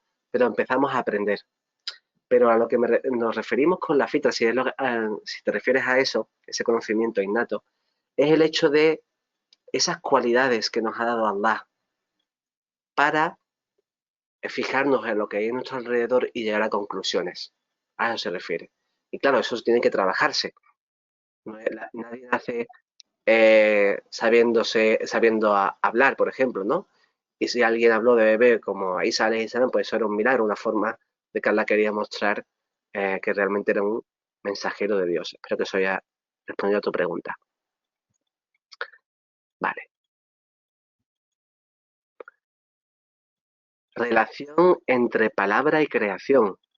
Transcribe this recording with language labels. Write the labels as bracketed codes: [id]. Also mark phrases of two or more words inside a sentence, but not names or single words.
[es] Pero empezamos a aprender. Pero a lo que nos referimos con la fitra, si te refieres a eso, ese conocimiento innato, es el hecho de esas cualidades que nos ha dado Allah para fijarnos en lo que hay a nuestro alrededor y llegar a conclusiones. A eso se refiere. Y claro, eso tiene que trabajarse. Nadie nace sabiendo hablar, por ejemplo, ¿no? Y si alguien habló de bebé como Isa [ar] عليه السلام, [es] pues eso era un milagro, una forma de que Allah quería mostrar que realmente era un mensajero de Dios. Espero que eso haya respondido a tu pregunta. Vale. Relación entre palabra y creación.